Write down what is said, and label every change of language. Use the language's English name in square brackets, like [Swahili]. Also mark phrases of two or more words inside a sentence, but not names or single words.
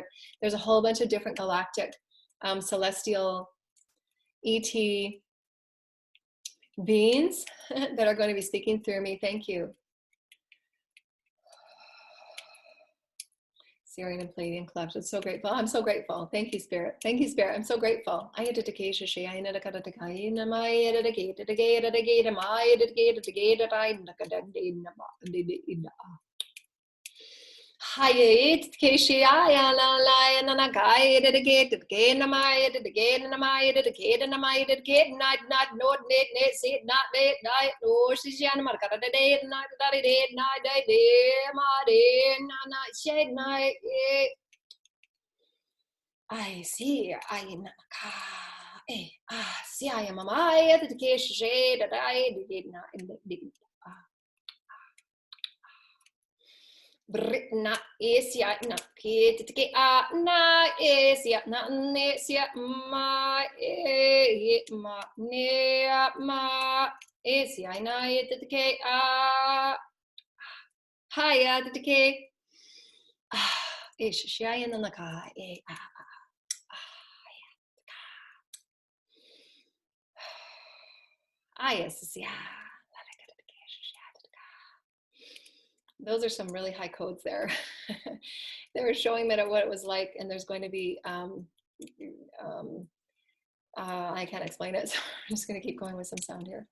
[English] There's a whole bunch of different galactic celestial ET beings that are going to be speaking through me. Thank you. Syrian and Palladian clefs. It's so grateful. I'm so grateful. Thank you, Spirit. Thank you, Spirit. I'm so grateful. Hayet Keshaya la la and I guide it again, am I it again, and am I it again, and am I it again, not not net, see not net, night, or she's Yan Marcata day, night, that it did, night, day, my night, shed night. I see, I in see, I am a my at the case shade that I did not in the Britna Asia na Kit na Asia na Nesia ma ma ne ma esi aina yetke a haya yetke ish shayan naka e a yes yeah. Those are some really high codes there. They were showing me what it was like, and there's going to be I can't explain it, so I'm just going to keep going with some sound here.